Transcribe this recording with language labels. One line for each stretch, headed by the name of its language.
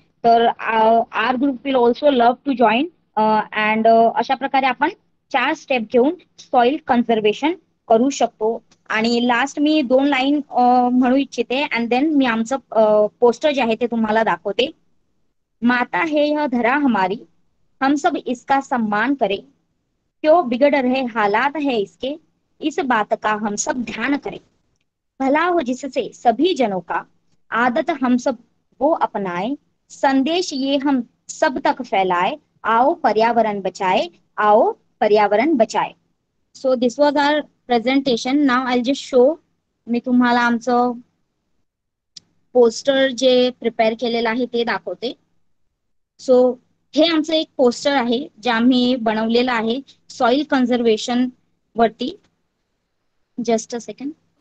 Marathi: तर
English: Our group will also love to join.
Marathi: And अशा प्रकारे आपण 4 स्टेप घेऊन सॉइल कन्झर्वेशन करू शकतो. आणि लास्ट मी 2 लाईन म्हणू इच्छिते अँड देन मी आमचं पोस्टर जे आहे ते तुम्हाला दाखवते.
Hindi: माता है यह धरा हमारी, हम सब इसका सम्मान करें, क्यों बिगड़ रहे हालात है इसके, इस बात का हम सब ध्यान करें, भला हो जिससे सभी जनों का, आदत हम सब वो अपनाए, संदेश ये हम सब तक फैलाए, आओ पर्यावरण बचाए, आओ पर्यावरण बचाए.
English: So this was our presentation. Now I just show.
Marathi: मी तुम्हाला आमचं पोस्टर जे प्रिपेअर केलेलं आहे ते दाखवते. सो हे आमचं एक पोस्टर आहे जे आम्ही बनवलेलं आहे सॉइल कन्झर्वेशन वरती.
English: Just a second.